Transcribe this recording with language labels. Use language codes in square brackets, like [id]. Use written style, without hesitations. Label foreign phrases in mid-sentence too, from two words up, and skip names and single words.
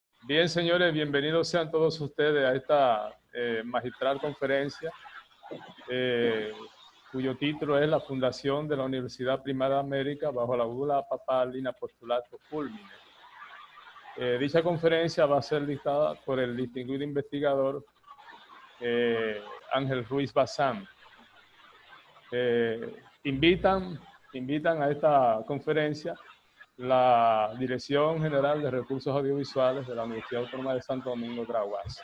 [es] Bien, señores, bienvenidos sean todos ustedes a esta magistral conferencia, cuyo título es La Fundación de la Universidad Primada de América bajo la bula papal in apostolato fulmine. Dicha conferencia va a ser dictada por el distinguido investigador Ángel Ruiz Bazán. Invitan a esta conferencia la Dirección General de Recursos Audiovisuales de la Universidad Autónoma de Santo Domingo, Graguas.